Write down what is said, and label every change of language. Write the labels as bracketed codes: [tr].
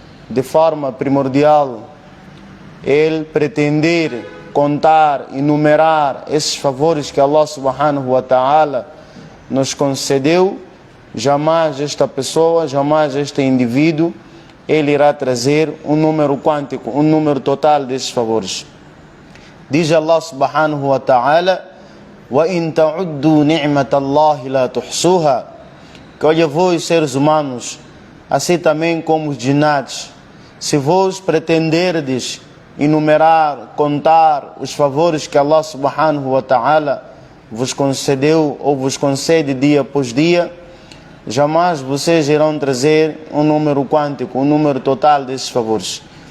[pt] de forma primordial ele pretender contar, enumerar esses favores que Allah subhanahu wa ta'ala nos concedeu, jamais esta pessoa, jamais este indivíduo, ele irá trazer um número quântico, um número total desses favores. Diz [ar] Allah subhanahu wa ta'ala: وَإِن تَعُدُّوا نِعْمَةَ اللَّهِ لَا تُحْصُوهَا. [pt] Que olha, vós seres humanos, assim também como os jinates, se vós pretenderdes enumerar, contar os favores que Allah subhanahu wa ta'ala vos concedeu ou vos concede dia após dia, jamais vocês irão trazer um número quântico, um número total desses favores.